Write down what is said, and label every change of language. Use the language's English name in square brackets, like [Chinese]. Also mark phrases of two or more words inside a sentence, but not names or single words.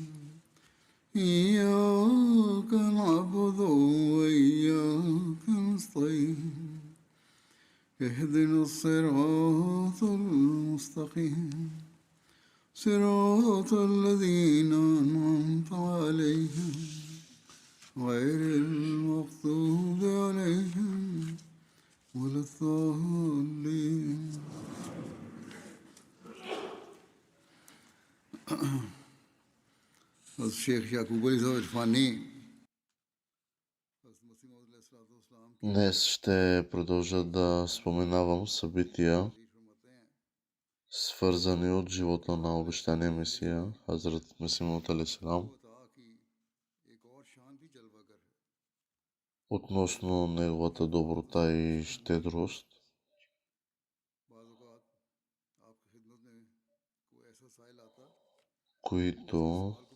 [Arabic] إياك نعبد وإياك نستعين اهدنا الصراط المستقيم صراط الذين أنعمت عليهم غير المغضوب عليهم ولا الضالين. الشيخ يعقوب علي الفاني [Bulgarian] Днес ще продължа да споменавам събития, свързани от живота на обещания Месия, Хазрат Месих Мауд алейхиссалам, относно неговата доброта и щедрост, които